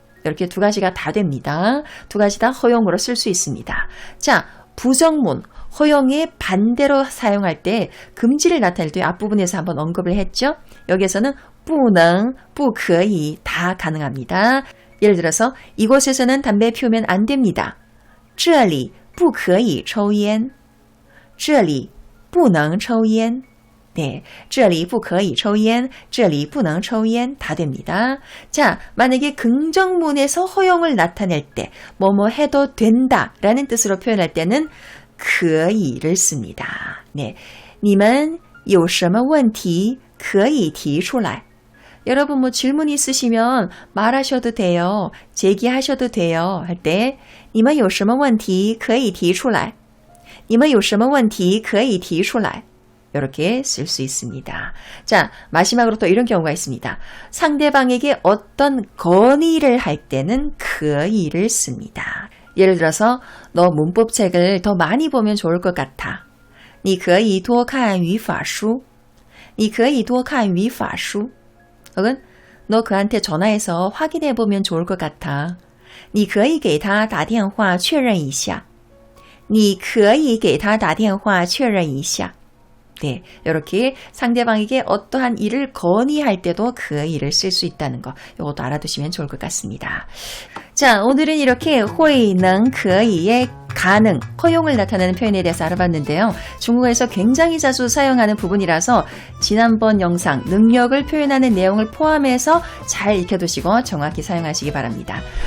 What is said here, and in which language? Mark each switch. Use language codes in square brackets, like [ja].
[ko] 이렇게 두 가지가 다 됩니다. 두 가지 다 허용으로 쓸 수 있습니다. 자, 부정문, 허용의 반대로 사용할 때 금지를 나타낼 때 앞부분에서 한번 언급을 했죠. 여기에서는 不能, 不可以 다 가능합니다. 예를 들어서 이곳에서는 담배 피우면 안 됩니다. [zh] 这里不可以抽烟这里不能抽烟 [ko] 네, [zh] 这里不可以抽烟这里不能抽烟 [ko] 다 됩니다. 자, 만약에 긍정문에서 허용을 나타낼 때 뭐뭐 해도 된다 라는 뜻으로 표현할 때는 可以를 씁니다. [zh] 네, 你们有什么问题可以提出来 [ko] 여러분 뭐 질문 있으시면 말하셔도 돼요. 제기하셔도 돼요. 할 때 [zh] 你们有什么问题可以提出来你们有什么问题可以提出来. [ko] 이렇게 쓸 수 있습니다. 자, 마지막으로 또 이런 경우가 있습니다. 상대방에게 어떤 건의를 할 때는 可以를 씁니다. 예를 들어서 너 문법책을 더 많이 보면 좋을 것 같아. [zh] 你可以多看语法书.你可以多看语法书. [ko] 혹은 너 그한테 전화해서 확인해 보면 좋을 것 같아. [zh] 你可以给他打电话确认一下.你可以给他打电话确认一下. [ko] 네, 이렇게 상대방에게 어떠한 일을 건의할 때도 그 일을 쓸 수 있다는 거, 이것도 알아두시면 좋을 것 같습니다. 자, 오늘은 이렇게 会能可以의 가능, 허용을 나타내는 표현에 대해서 알아봤는데요. 중국어에서 굉장히 자주 사용하는 부분이라서 지난번 영상 능력을 표현하는 내용을 포함해서 잘 익혀두시고 정확히 사용하시기 바랍니다.